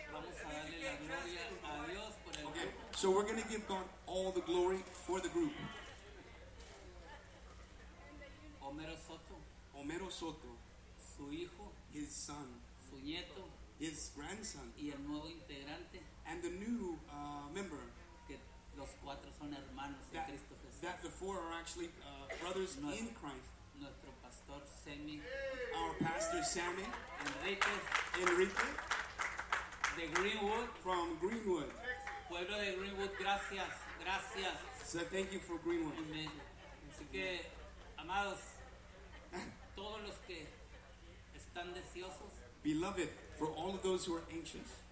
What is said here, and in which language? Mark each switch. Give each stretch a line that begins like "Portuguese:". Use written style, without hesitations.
Spanish: Vamos a darle la gloria a Dios por el
English: okay. So we're going to give God all the glory for the group. Homero Soto. Homero Soto.
Spanish: Su hijo.
English: His son.
Spanish: Su nieto.
English: His grandson.
Spanish: Y el nuevo integrante.
English: And the new member.
Spanish: Que los cuatro son hermanos en Cristo Jesús.
English: That the four are actually brothers in Christ.
Spanish: Nuestro pastor Sammy.
English: Our pastor Sammy.
Spanish: Enrique. De Greenwood.
English: From Greenwood.
Spanish: Pueblo de Greenwood, gracias.
English: So thank you for Greenwood. Amen.
Spanish: Así que, amados, todos los que están deseosos.
English: Beloved, for all of those who are anxious.